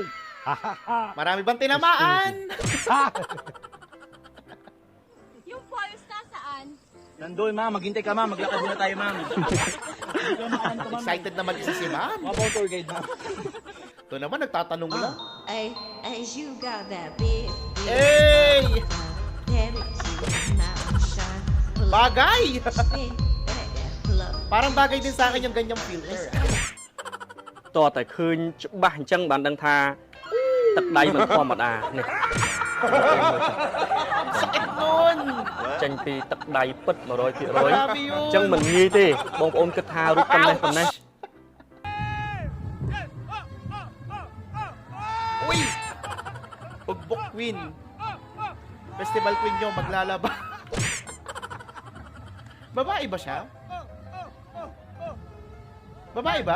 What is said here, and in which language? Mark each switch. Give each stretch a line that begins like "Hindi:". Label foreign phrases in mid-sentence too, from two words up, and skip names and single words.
Filipino: Marami bang tinamaan? Yung polos nasaan? Nandoon, ma'am. Maghintay ka, ma'am. Maglakad muna tayo, ma'am. Excited na mag-isa si Ma'am. Mabang tour guide, ma'am. Ito naman, nagtatanong lang. Ay,
English: as you got that big, Hey! big,
Filipino: Bagay!
English: big, love.
Filipino: Parang bagay din sa akin yung ganyang filter.
Khmer: តតែឃើញច្បាស់អញ្ចឹងបានដឹងថាទឹកដៃមិនធម្មតានេះ
Filipino: Sakit nun!
Khmer: ចេញពីទឹកដៃពិត 100% អ
Filipino: Grabe yun!
Khmer: ញ្ចឹងមិនងាយទេបងប្អូនគិតថារូបប៉ុណ្ណេះប៉ុណ្ណេះ Uy!
Filipino: Ugbok Queen. Festival Queen nyo, maglalaba. Babae ba siya? Babae ba?